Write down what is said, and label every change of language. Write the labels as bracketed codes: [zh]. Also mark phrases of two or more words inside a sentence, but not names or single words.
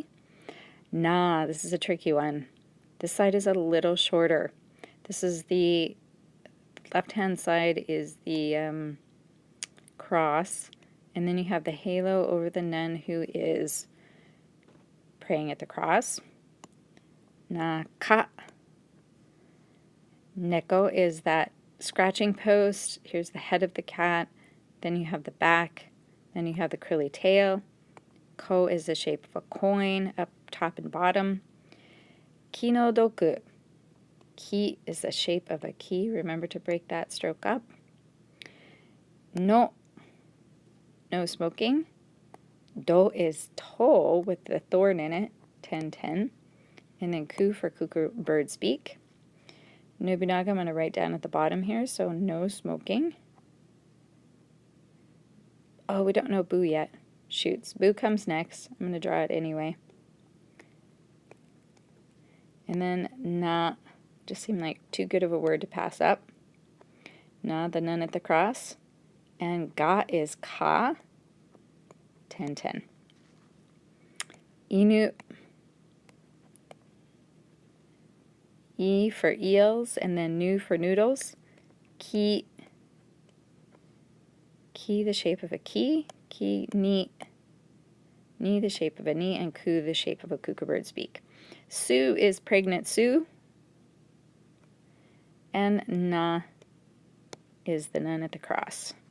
[en] Na, this is a tricky one. This side is a little shorter. This is the left-hand side is the cross, and then you have the halo over the nun who is praying at the cross. [ja] Na ka. [en] Neko is that scratching post. Here's the head of the cat. Then you have the back. Then you have the curly tail. Ko is the shape of a coin, up top and bottom. [ja] Kino doku. [en] Ki is the shape of a key. Remember to break that stroke up. No. No smoking. Do is to with the thorn in it. 10-10. And then ku for cuckoo bird speak. Nobunaga I'm going to write down at the bottom here, so no smoking. Oh, we don't know boo yet. Shoots. Boo comes next. I'm going to draw it anyway. And then na, just seemed like too good of a word to pass up. Na, the nun at the cross. And ga is ka. 10-10. Inu. E for eels, and then nu for noodles. Ki, the shape of a key. Ki, ni the shape of a knee, and ku the shape of a kookabird's beak. Su is pregnant Sue, and na is the nun at the cross.